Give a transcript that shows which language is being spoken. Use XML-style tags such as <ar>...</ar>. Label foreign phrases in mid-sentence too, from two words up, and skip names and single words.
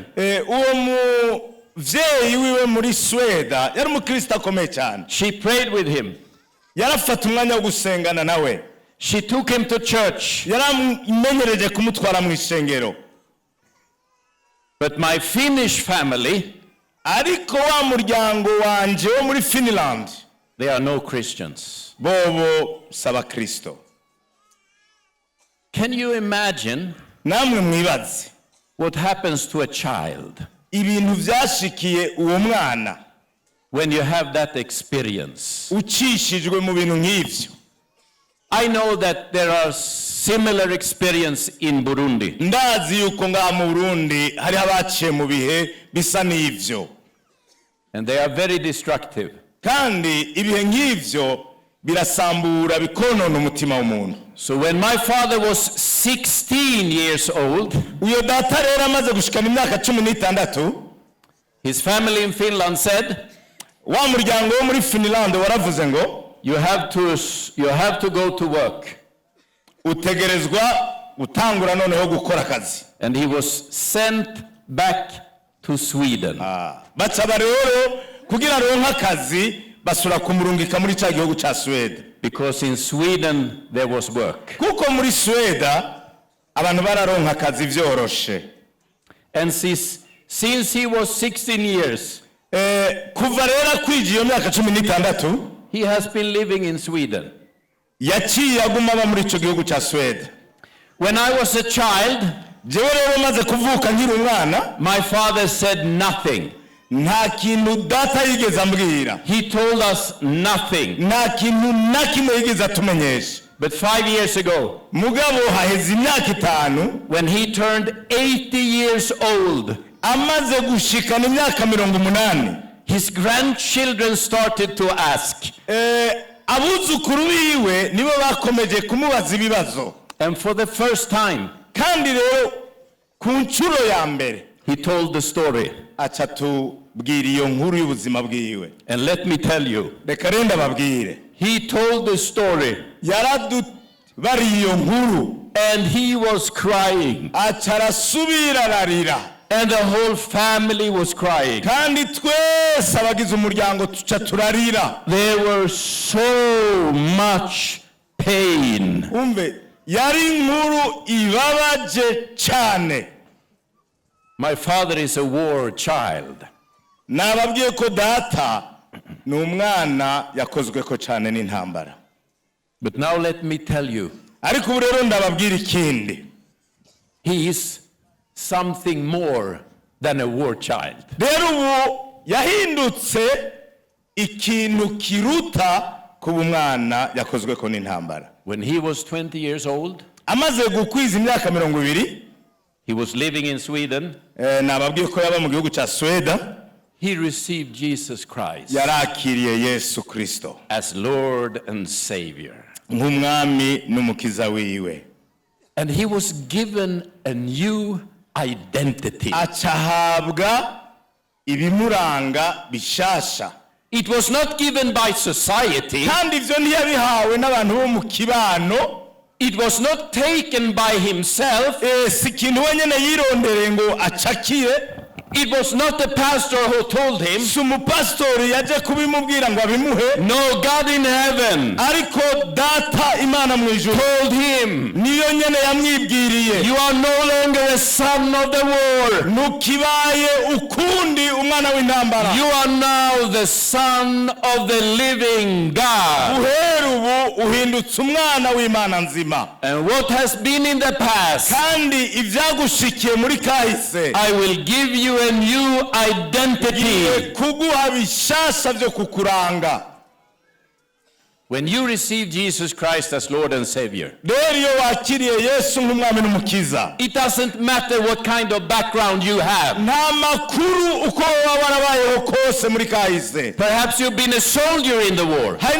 <rn>uwo muvyeyi wiwe muri Sweda yari umukristo akomeye cyane.</rn> <en>She prayed with him.</en> <rn>yarafata umwanya wo gusengana nawe.</rn> <en>She took him to church.</en> <rn>yaramenyereje kumutwara mu ishengero.</rn> <en>But my Finnish family,</en> <rn>ariko wa muryango wanje wo muri Finland,</rn> <en>they are no Christians.</en> <rn>bobo saba Kristo.</rn> <en>Can you imagine</en> <rn>namwe mwibaze</rn> <en>what happens to a child</en> <rn>ibintu vyashikiye uwo mwana</rn> <en>when you have that experience?</en> <rn>ucishijwe mu bintu nk'ivyo.</rn> <en>I know that there are similar experience in Burundi.</en> <rn>ndazi yuko ngaha mu Burundi hari abaciye mu bihe bisa n'ivyo,</rn> <en>And they are very destructive.</en> <rn>kandi ibihe nk'ivyo birasambura bikonona umutima w'umuntu.</rn> <en>So when my father was 16 years old,</en> <rn>uyo data rero amaze gushikana imyaka 16,</rn> <en>his family in Finland said,</en> <rn>wa muryango wo muri Finland waravuze ngo</rn> <en>you have to go to work.</en> <rn>Utegerezwa gutangura noneho gukora akazi.</rn> <en>And he was sent back to Sweden.</en> <rn>Baca rero kugira ronka akazi basura kumurungika muri cya gihugu ca Sweden.</rn> <en>Because in Sweden there was work.</en> <rn>Kuko muri Sweden abantu bararonka akazi vyoroshe.</rn> <en>And since he was 16 years,</en> <rn>kuva rero kwigiye myaka 16</rn> <en>he has been living in Sweden.</en> <rn>Yaciye aguma aba muri ico gihugu ca Sweden.</rn> <en>When I was a child,</en> <rn>jewe rero maze kuvuka nkiri umwana,</rn> <en>my father said nothing.</en> <rn>Nta kintu data yigeze ambwira.</rn> <en>He told us nothing.</en> <rn>Nta kintu na kimwe yigeze atumenyesha.</rn> <en>But 5 years ago,</en> <rn>mugabo haheze imyaka 5,</rn> <en>when he turned 80 years old,</en> <rn>amaze gushikana imyaka 80,</rn> <en>his grandchildren started to ask.</en> <rn>Abuzukuru biwe nibo bakomeje kumubaza ibibazo.</rn> <en>And for the first time,</en> <rn>kandi rero ku nshuro ya mbere,</rn> <en>he told the story.</en> <rn>Aca tubwira iyo nkuru y'ubuzima bwiwe.</rn> <en>And let me tell you,</en> <rn>reka renda babwire.</rn> <en>He told the story.</en> <rn>Yaradubari iyo nkuru.</rn> <en>And he was crying.</en> <rn>Aca arasubira ararira.</rn> <en>And the whole family was crying.</en> <rn>Kandi twese abagize umuryango tuca turarira.</rn> <en>There was so much pain.</en> <rn>Umve, yari inkuru ibabaje cyane.</rn> <en>My father is a war child.</en> <rn>Nababwiye ko data ni umwana yakozwe ko cyane n'intambara.</rn> <en>But now let me tell you.</en> <rn>Ariko ubu rero ndababwira ikindi.</rn> <en>He is something more than a war child.</en> <rn>Rero ubu yahindutse ikintu kiruta kuba umwana yakozwe ko n'intambara.</rn> <en>When he was 20 years old,</en> <rn>amaze gukwiza imyaka 20,</rn> <en>he was living in Sweden.</en> <rn>Nababwiye ko yaba mu gihugu ca Sweden.</rn> <en>He received Jesus Christ.</en> <rn>Yarakiriye Yesu Kristo</rn> <en>as Lord and Savior.</en> <rn>Nk'umwami n'umukiza wiwe.</rn> <en>And he was given a new identity.</en> <rn>Acahabwa ibimuranga bishasha.</rn> <en>It was not given by society.</en> <rn>Kandi ivyo ntiyabihawe n'abantu bo mu kibano.</rn> <en>It was not taken by himself.</en> <rn>Si kintu wenyene yirondere ngo acakire.</rn> <en>It was not the pastor who told him.</en> <rn>Sumupastori yaje kubimubwira ngo abimuhe.</rn> <en>No, God in heaven.</en> <rn>Ariko data Imana mu ijuru</rn> <en>told him.</en> <rn>Niyo nyene yamwibwiriye.</rn> <en>You are no longer a son of the war.</en> <rn>Nukibaye ukundi umwana w'intambara.</rn> <en>You are now the son of the living God.</en> <rn>Uheru ubu uhindutse umwana w'Imana nzima.</rn> <en>And what has been in the past,</en> <rn>kandi ivyagushikiye muri kahise,</rn> <en>I will give you a new identity.</en> <rn>Kuguha bishasha byo kukuranga.</rn> <en>When you receive Jesus Christ as Lord and Savior, it doesn't matter what kind of background you have. Perhaps you've been a soldier in the war.</en>